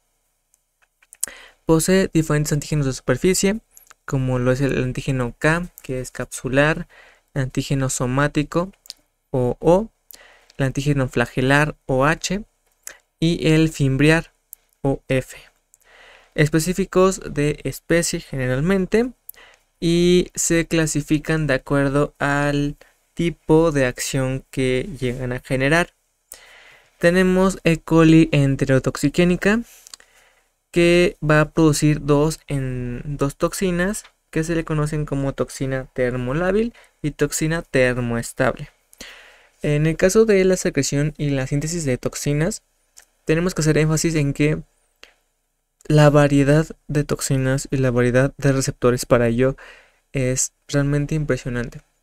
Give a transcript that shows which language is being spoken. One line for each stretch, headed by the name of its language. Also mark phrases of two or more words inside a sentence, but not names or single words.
Spanish: Posee diferentes antígenos de superficie como lo es el antígeno K, que es capsular, el antígeno somático o el antígeno flagelar OH y el fimbriar o F, específicos de especie generalmente, y se clasifican de acuerdo al tipo de acción que llegan a generar. Tenemos E. coli enterotoxigénica, que va a producir dos toxinas que se le conocen como toxina termolábil y toxina termoestable. En el caso de la secreción y la síntesis de toxinas, tenemos que hacer énfasis en que la variedad de toxinas y la variedad de receptores para ello es realmente impresionante.